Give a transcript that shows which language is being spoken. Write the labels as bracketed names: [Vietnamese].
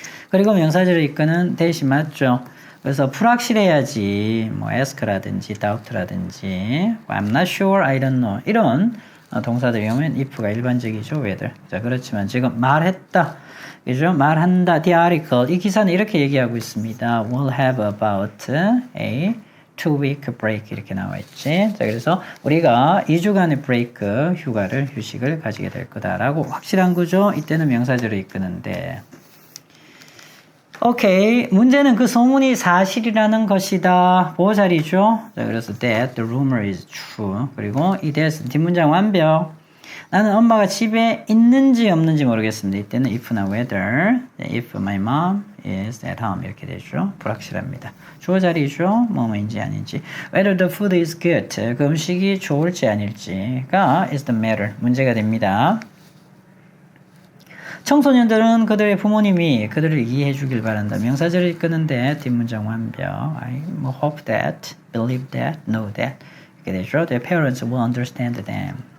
[Korean] 그리고 명사절을 이끄는 대시 맞죠. 그래서 불확실해야지 뭐 ask라든지 doubt라든지 I'm not sure, I don't know 이런 동사들이 오면 if가 일반적이죠. whether. 자, 그렇지만 지금 말했다. 그죠? 말한다. The article. 이 기사는 이렇게 얘기하고 있습니다. [English] We'll have about a 2-week break [Korean] 이렇게 나와 있지. 자, 그래서 우리가 2주간의 브레이크, 휴식을 가지게 될 거다라고 확실한 거죠. 이때는 명사절을 이끄는데. 오케이. 문제는 그 소문이 사실이라는 것이다. 보호자리죠. [English] 자, 그래서 that the rumor is true. [Korean] 그리고 이 that 뒷문장 완벽. 나는 엄마가 집에 있는지 없는지 모르겠습니다. [English] 이때는 if나 whether, if my mom is at home [Korean] 이렇게 되죠. 불확실합니다. 주어 자리죠. 뭐뭐인지 아닌지. [English] Whether the food is good. [Korean] 그 음식이 좋을지 아닐지가 [English] is the matter. [Korean] 문제가 됩니다. 청소년들은 그들의 부모님이 그들을 이해해 주길 바란다. 명사절을 이끄는데 뒷문장 완벽. [English] I hope that, believe that, know that [Korean] 이렇게 되죠. [English] Their parents will understand them.